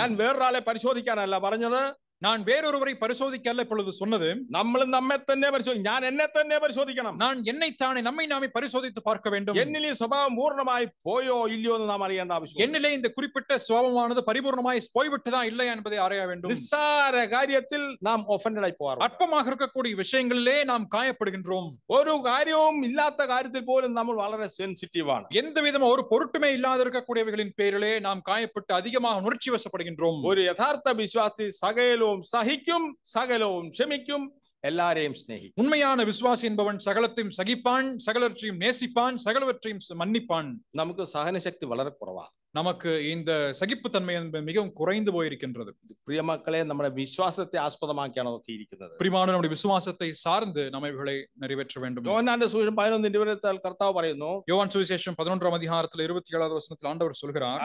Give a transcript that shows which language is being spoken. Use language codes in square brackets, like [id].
[ml] ഞാൻ വേറൊരാളെ പരിശോധിക്കാനല്ല പറഞ്ഞത്, [ta] நான் வேறொருவரை பரிசோதிக்க அல்ல இப்பொழுது சொன்னது, [ml] നമ്മൾ നമ്മെ തന്നെ പരിശോധിക്കണം. ഞാൻ എന്നെ തന്നെ പരിശോധിക്കണം. [ta] நான் என்னைத்தானே நம்மை நாமே பரிசோதித்து பார்க்க வேண்டும். [ml] എന്നിൽ ഈ സ്വഭാവം പൂർണ്ണമായി പോയോ ഇല്ലയോ എന്ന് നാം അറിയേണ്ട ആവശ്യം. [ta] என்னிலே இந்த குறிப்பிட்ட சுபாவமானது பரிபூர்ணமாய் போய்விட்டதா இல்லையா என்பதை அறிய வேண்டும். [ml] നിസ്സാര കാര്യത്തിൽ നാം ഒഫൻഡഡ് ആയി പോകാറുണ്ട്. [ta] அற்பமாக இருக்கக்கூடிய விஷயங்களிலே நாம் காயப்படுகின்றோம். [ml] ഒരു കാര്യവും ഇല്ലാത്ത കാര്യത്തിൽ പോലും നമ്മൾ വളരെ സെൻസിറ്റീവ് ആണ്. [ta] எந்த விதமா ஒரு பொருட்டுமே இல்லாத இருக்கக்கூடியவைகளின் பேரிலே நாம் காயப்பட்டு அதிகமாக உணர்ச்சி வசப்படுகின்றோம். [ml] ഒരു യഥാർത്ഥ വിശ്വാസി സകലവും സഹിക്കും, സകലവും ക്ഷമിക്കും, [ta] எல்லாரையும் ஸ்நேகிக்கும். உண்மையான விசுவாசி என்பவன் சகலத்தையும் சகிப்பான், சகலவற்றையும் நேசிப்பான், சகலவற்றையும் மன்னிப்பான். [ml] നമുക്ക് സഹനശക്തി വളരെ കുറവാണ്. [ta] நமக்கு இந்த சகிப்புத்தன்மை என்பது மிகவும் குறைந்து போயிருக்கின்றது. [ml] പ്രിയമക്കളെ, നമ്മുടെ വിശ്വാസത്തെ ആസ്പദമാക്കിയാണ് അതൊക്കെ ഇരിക്കുന്നത്. [ta] பிரியமான நம்முடைய விசுவாசத்தை சார்ந்து நம்ம இவைகளை நிறைவேற்ற வேண்டும். [ml] യോഹന്നാന്റെ സുവിശേഷം 11:20 കർത്താവ് പറയുന്നു, [ta] யோவான் சுவிசேஷம் 11ஆம் அதிகாரத்தில் 27வது வசனத்தில் ஆண்டவர் சொல்கிறார்,